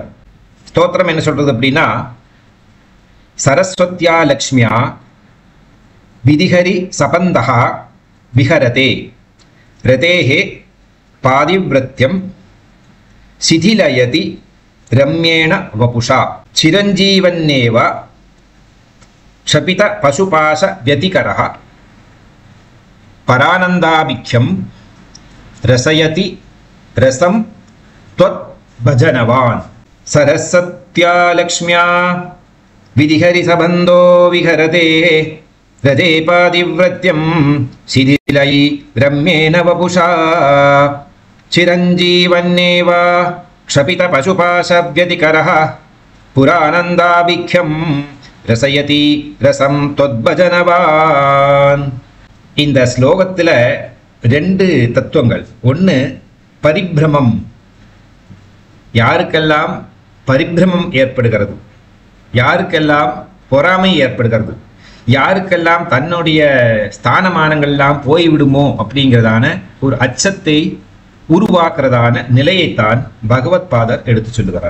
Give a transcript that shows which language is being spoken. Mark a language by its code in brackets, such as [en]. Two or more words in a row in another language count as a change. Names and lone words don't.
[ta] ஸ்தோத்திரம் என்ன சொல்றது அப்படின்னா, [sa] सरस्वत्या लक्ष्म्या विधिहरि सपत्नः विहरते रतेः पातिव्रत्यं शिथिलयति रम्येण वपुषा चिरञ्जीवन्नेव क्षपित पशुपाश व्यतिकरः परानन्दाभिख्यं रसयति रसं त्वत् भजनवान् सरस्वत्या लक्ष्म्या विधिहरि सबन्धो विहरते हृदे पादिव्रत्यं शिथिलयि रम्येन वपुषा चिरञ्जीवन्नेव क्षपित पशुपाशव्यतिकरः पुरानन्दाभिख्यं रसयति रसं त्वद्भजनवान्. [ta] இந்த ஸ்லோகத்தில் ரெண்டு தத்துவங்கள். ஒன்று பரிபிரமம், யாருக்கெல்லாம் பரிபிரமம் ஏற்படுகிறது, யாருக்கெல்லாம் பொறாமை ஏற்படுகிறது, யாருக்கெல்லாம் தன்னுடைய ஸ்தானமானங்கள்லாம் போய்விடுமோ அப்படிங்கிறதான ஒரு அச்சத்தை உருவாக்குறதான நிலையைத்தான் பகவத் பாதர் எடுத்து சொல்லுகிறார்.